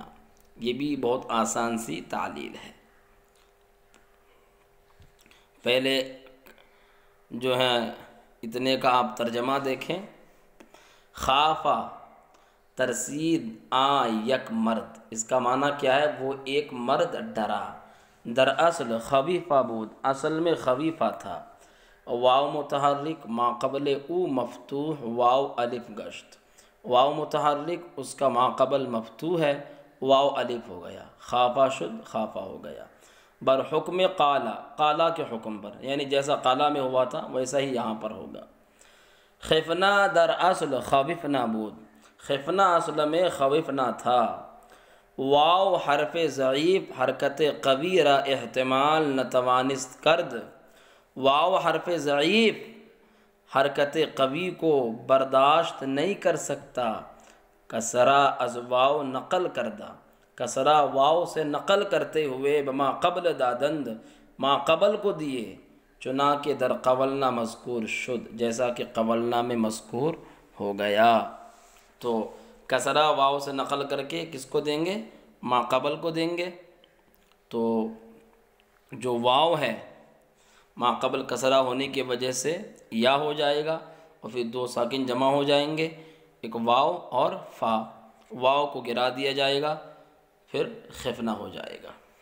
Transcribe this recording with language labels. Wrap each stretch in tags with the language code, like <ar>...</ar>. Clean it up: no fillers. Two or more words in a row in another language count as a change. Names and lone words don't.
<ur>یہ بھی بہت آسان سی تعلیل ہے۔ پہلے جو ہے اتنے کا آپ ترجمہ دیکھیں،</ur> <fa>خافا ترسید آ یک مرد،</fa> <ur>اس کا معنی کیا ہے؟ وہ ایک مرد ڈرا۔</ur> <fa>دراصل خفیفہ بود،</fa> <ur>اصل میں خفیفہ تھا،</ur> <fa>واو متحرک ما قبل او مفتوح، واو الف گشت،</fa> <ur>واو متحرک اس کا ما قبل مفتوح ہے، واو الف ہو گیا،</ur> <fa>خافا شد</fa> <ur>خافا ہو گیا،</ur> <fa>بر حکم قالا،</fa> <ur>قالا کے حکم پر، یعنی جیسا قالا میں ہوا تھا ویسا ہی یہاں پر ہوگا۔</ur> <fa>خفنا در اصل خوفنا بود،</fa> <ur>خفنا اصل میں خوفنا تھا،</ur> <fa>واو حرف ضعیف حرکت قوی را احتمال نتوانست کرد،</fa> <ur>واو حرف ضعیف حرکت قوی کو برداشت نہیں کر سکتا،</ur> <fa>کسرہ از واو نقل کردہ،</fa> <ur>کسرہ واو سے نقل کرتے ہوئے</ur> <fa>بما قبل دادند،</fa> <ur>ما قبل کو دیے،</ur> <fa>چنانکہ در قولنا مذکور شد،</fa> <ur>جیسا کہ قولنا میں مذکور ہو گیا۔ تو کسرہ واو سے نقل کر کے کس کو دیں گے؟ ما قبل کو دیں گے، تو جو واو ہے ما قبل کسرہ ہونے کی وجہ سے یا ہو جائے گا، اور پھر دو ساکن جمع ہو جائیں گے، ایک واو اور فا، واو کو گرا دیا جائے گا، پھر خفنا ہو جائے گا۔</ur>